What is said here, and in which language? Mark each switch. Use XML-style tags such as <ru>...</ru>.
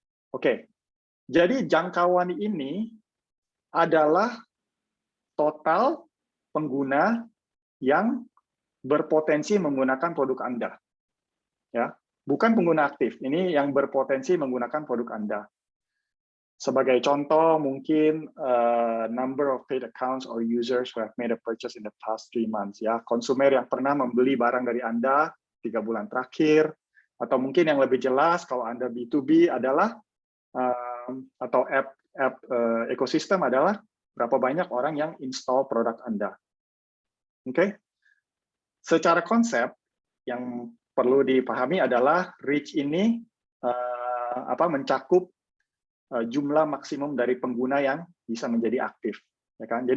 <id>Oke, jadi jangkauan ini adalah total pengguna yang berpotensi menggunakan produk Anda. Ya, bukan pengguna aktif, ini yang berpotensi menggunakan produk Anda. Sebagai contoh, mungkin</id> <en>number of paid accounts or users who have made a purchase in the past 3 months.</en> <id>Ya, konsumer yang pernah membeli barang dari Anda 3 bulan terakhir, atau mungkin yang lebih jelas kalau Anda B2B adalah atau app ekosistem adalah berapa banyak orang yang install produk Anda. Oke, secara konsep yang perlu dipahami adalah reach ini mencakup jumlah maksimum dari pengguna yang bisa menjadi aktif, ya kan?</id>